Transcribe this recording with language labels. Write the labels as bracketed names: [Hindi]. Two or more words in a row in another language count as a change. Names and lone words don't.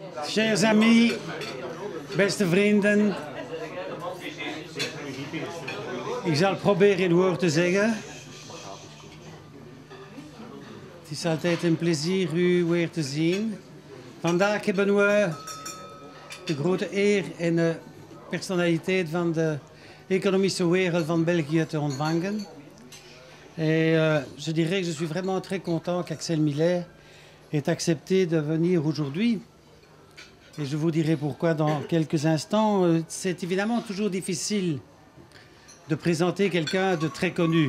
[French] Chers amis, [Dutch] beste vrienden. Ik zal proberen in woord te zeggen. Het is altijd een plezier u weer te zien. Vandaag hebben we de grote eer en de personaliteit van de economische wereld van België te ontvangen. [French] Et je dirais que je suis vraiment très content qu'Axel Miller ait accepté de venir aujourd'hui. Et je vous dirai pourquoi dans quelques instants. C'est évidemment toujours difficile de présenter quelqu'un de très connu.